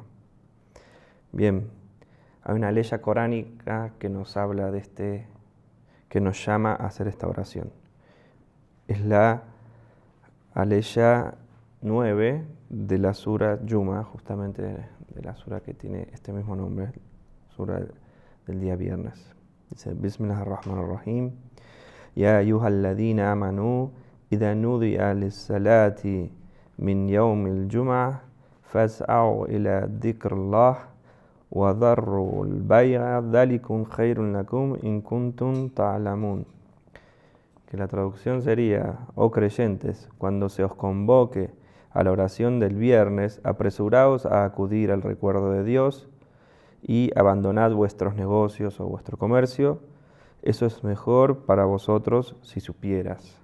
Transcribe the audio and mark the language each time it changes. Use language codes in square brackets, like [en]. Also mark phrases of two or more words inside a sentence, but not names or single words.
[es] Bien, hay una ley coránica que nos habla de que nos llama a hacer esta oración. Es la aleya 9 de la sura Jumu'ah, justamente de la sura que tiene este mismo nombre, sura del día viernes. Dice, [ar] Bismillahirrahmanirrahim. يا أيها الذين آمنوا إذا نودي للصلاة من يوم الجمعة فاسعوا إلى ذكر الله وذروا البيع ذلكم خير لكم إن كنتم تعلمون. [es] Que la traducción sería: oh creyentes, cuando se os convoque a la oración del viernes, apresuraos a acudir al recuerdo de Dios y abandonad vuestros negocios o vuestro comercio. Eso es mejor para vosotros si supieras.